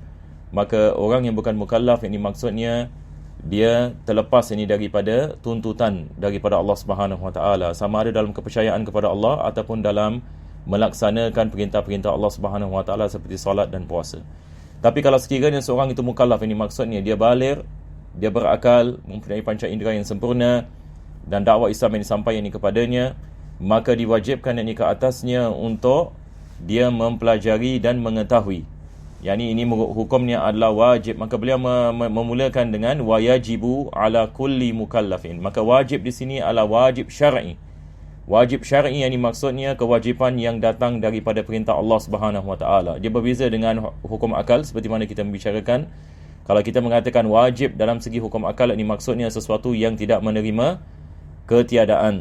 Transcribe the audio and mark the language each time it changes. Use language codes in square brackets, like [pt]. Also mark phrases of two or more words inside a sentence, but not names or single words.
[ms] Maka orang yang bukan mukallaf ini maksudnya dia terlepas daripada tuntutan daripada Allah [ar] سبحانه وتعالى, [ms] sama ada dalam kepercayaan kepada Allah ataupun dalam melaksanakan perintah-perintah Allah [ar] سبحانه وتعالى [ms] seperti solat dan puasa. Tapi kalau sekiranya seorang itu mukallaf ini maksudnya dia baligh, dia berakal, mempunyai panca indera yang sempurna dan dakwah Islam ini sampai kepadanya, maka diwajibkan ke atasnya untuk dia mempelajari dan mengetahui. Yani ini hukumnya adalah wajib. Maka beliau memulakan dengan [ar] ويجب على كل مكلف. [ms] Maka wajib di sini adalah wajib syar'i. Wajib syar'i yang maksudnya kewajipan yang datang daripada perintah Allah [ar] سبحانه وتعالى. [ms] Dia berbeza dengan hukum akal seperti mana kita membicarakan. Kalau kita mengatakan wajib dalam segi hukum akal, ini maksudnya sesuatu yang tidak menerima ketiadaan.